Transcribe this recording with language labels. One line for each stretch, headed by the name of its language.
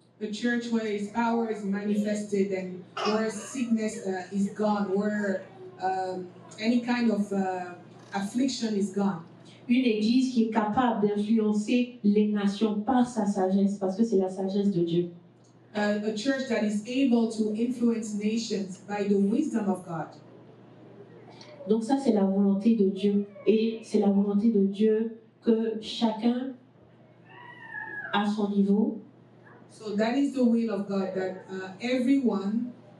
English: A church where his power is manifested and where sickness is gone, where any kind of affliction is gone.
French: Une église qui est capable d'influencer les nations par sa sagesse, parce que c'est la sagesse de Dieu.
English: A church that is able to influence nations by the wisdom of God.
French: Donc ça, c'est la volonté de Dieu. Et c'est la volonté de Dieu que chacun, à son niveau,
English: So that is the will of God, that everyone